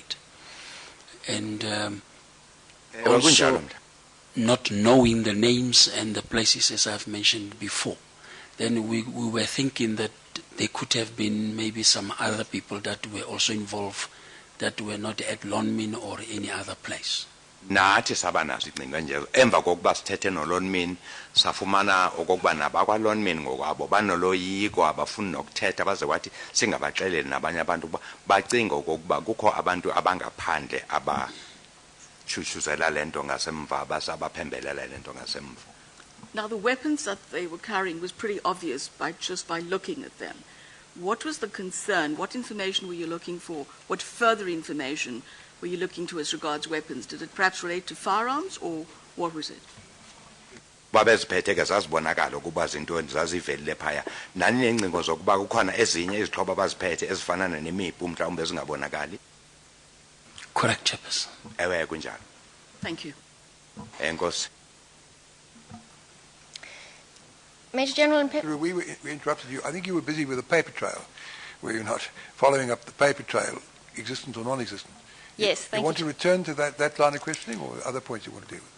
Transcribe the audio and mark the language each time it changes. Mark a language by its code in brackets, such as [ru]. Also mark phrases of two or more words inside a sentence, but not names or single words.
[en] And also not knowing the names and the places as I've mentioned before. Then we were thinking that there could have been maybe some other people that were also involved that were not at Lonmin or any other place. [xh] Nathi sabanazo ingcinga nje emva kokuba sithethe noLonmin safumana okokuba nabakwa Lonmin ngokwabo banoloyiko abafuni nokuthetha baze wathi singabaxeleli nabanye abantu ukuba bacinga okokuba kukho abantu abangaphandle abachuchuzela lento ngasemva basabaphembelela lento ngasemva. [en] Now the weapons that they were carrying was pretty obvious just by looking at them. what was the concern? What information were you looking for? What further information were you looking to as regards weapons? Did it perhaps relate to firearms, or what was it? [xh] babeziphethe ke zazibonakala ukuba zintoni zazivelile phaya nani nengcingo zokuba kukhona ezinye izixhobo abaziphethe ezifana nemipu mhlawumbe ezingabonakali. [en] Correct, Chairperson. [xh] Ewe kunjalo. [en] Thank you. [xh] Enkosi. [en] Major General Mpembe. We interrupted you. I think you were busy with a paper trail. Were you not following up the paper trail, existent or non-existent? Yes, thank you. You want to return to that line of questioning, or other points you want to deal with?